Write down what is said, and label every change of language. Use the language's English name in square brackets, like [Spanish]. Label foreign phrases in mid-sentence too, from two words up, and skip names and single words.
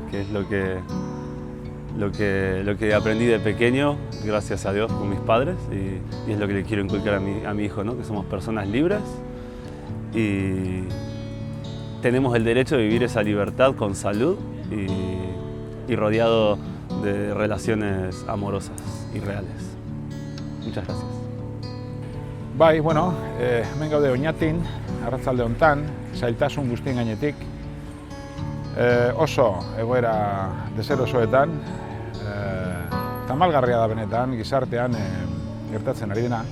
[Spanish] Que es lo que aprendí de pequeño, gracias a Dios, con mis padres, y es lo que le quiero inculcar a mi hijo, ¿no? Que somos personas libres y tenemos el derecho de vivir esa libertad con salud y rodeado de relaciones amorosas y reales. Muchas gracias. [Basque] Bai, bueno, hemen gaude Oñatin, arratsalde hontan, zailtasun guztien gainetik. Oso egoera deserosoetan, tamalgarria da benetan, gizartean gertatzen ari dena.